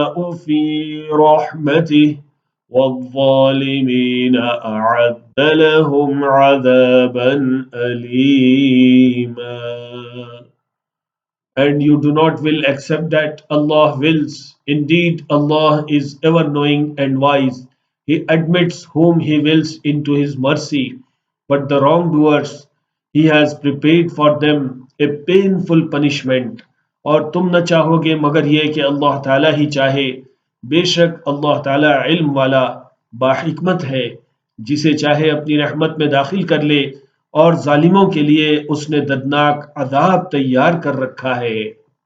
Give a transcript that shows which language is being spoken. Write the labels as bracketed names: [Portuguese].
[Arabic] في رحمته والظالمين أعد لهم عذابا أليما. [English] And you do not will accept that Allah wills. Indeed, Allah is ever knowing and wise. He admits whom He wills into His mercy, but the wrongdoers, He has prepared for them a painful punishment. [Hindi] और तुम न चाहोगे मगर ये कि अल्लाह ताला ही चाहे। बेशक अल्लाह ताला इल्म वाला बाहिकमत है, जिसे चाहे अपनी रहमत में दाखिल कर ले, और जालिमों के लिए उसने दर्दनाक अजाब तैयार कर रखा है।